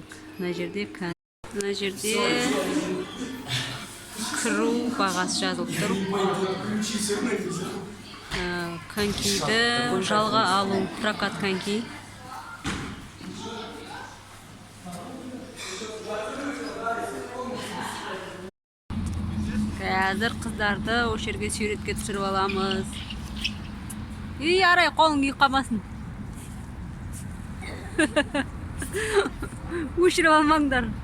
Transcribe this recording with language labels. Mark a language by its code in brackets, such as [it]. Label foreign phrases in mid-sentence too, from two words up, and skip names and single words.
[kk] Мына жерде кіру бағасы жазылып тұр. Конькиді жалға алу, [ru] прокат коньки. [ky] Азыр кыздарды ошол жерге сүрөткө түшүрүп аламыз. Арай колуң күйүп калбасын. Ушуруп алмаңдар.